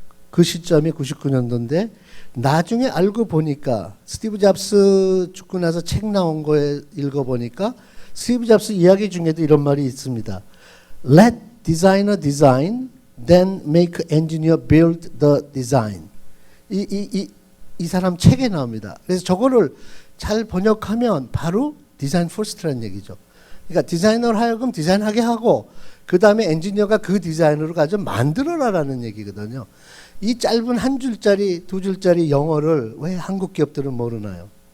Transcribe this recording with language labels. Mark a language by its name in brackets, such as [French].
[Korean] 그 시점이 99년도인데 나중에 알고 보니까 스티브 잡스 죽고 나서 책 나온 거에 읽어보니까 스티브 잡스 이야기 중에도 이런 말이 있습니다. [English] Let designer design, then make engineer build the design. [Korean] 이 사람 책에 나옵니다. 그래서 저거를 잘 번역하면 바로 디자인 퍼스트라는 얘기죠. 그러니까 디자이너를 하여금 디자인하게 하고 그 다음에 엔지니어가 그 디자인으로 가지고 만들어라라는 얘기거든요. 이 짧은 한 줄짜리, 두 줄짜리 영어를 왜 한국 기업들은 모르나요?